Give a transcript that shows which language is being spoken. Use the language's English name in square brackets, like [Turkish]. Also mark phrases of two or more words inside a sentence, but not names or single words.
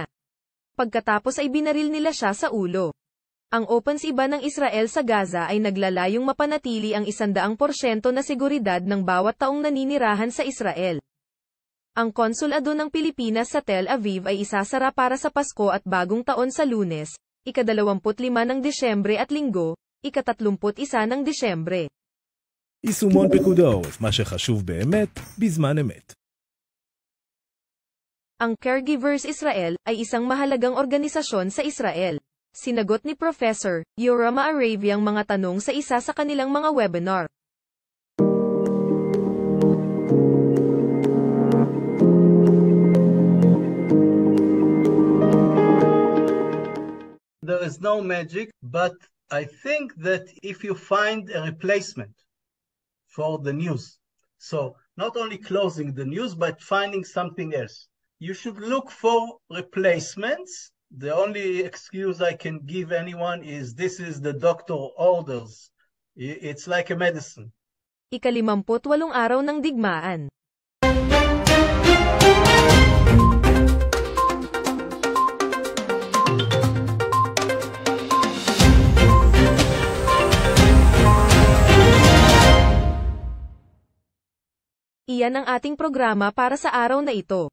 [Filipino] Pagkatapos ay binaril nila siya sa ulo. Ang opensiba ng Israel sa Gaza ay naglalayong mapanatili ang 100% na seguridad ng bawat taong naninirahan sa Israel. Ang konsulado ng Pilipinas sa Tel Aviv ay isasara para sa Pasko at Bagong Taon sa Lunes, ika-25 ng Disyembre at Linggo, ika-31 ng Disyembre. [Hebrew] יישומון פיקוד העורף, מה שחשוב באמת, בזמן אמת. [Filipino] Ang Caregivers Israel ay isang mahalagang organisasyon sa Israel. Sinagot ni Professor Yoram Aravi ang mga tanong sa isa sa kanilang mga webinar. [English] There is no magic, but I think that if you find a replacement for the news, so not only closing the news, but finding something else, you should look for replacements. The only excuse I can give anyone is this is the doctor orders. It's like a medicine. [Filipino] Ika-58 araw ng digmaan. Iyan ang ating programa para sa araw na ito.